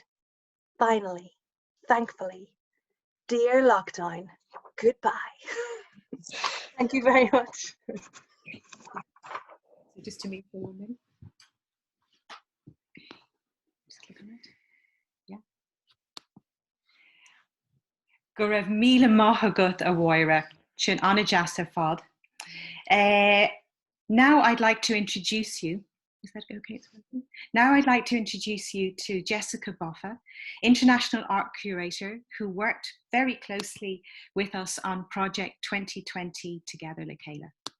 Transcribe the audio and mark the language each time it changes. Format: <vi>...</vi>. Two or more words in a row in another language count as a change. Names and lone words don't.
<en>Finally, thankfully, dear lockdown, goodbye. Thank you very much. So just to move forward then. Just click on it. Yeah.</en> <ga>Go raibh míle maith agat a mháire sin anna deasa fad.</ga> <en>Now I'd like to introduce you. Is that okay? Now I'd like to introduce you to Jessica Bhava, International Art Curator, who worked very closely with us on Project 2020 Together Lakeela.</en>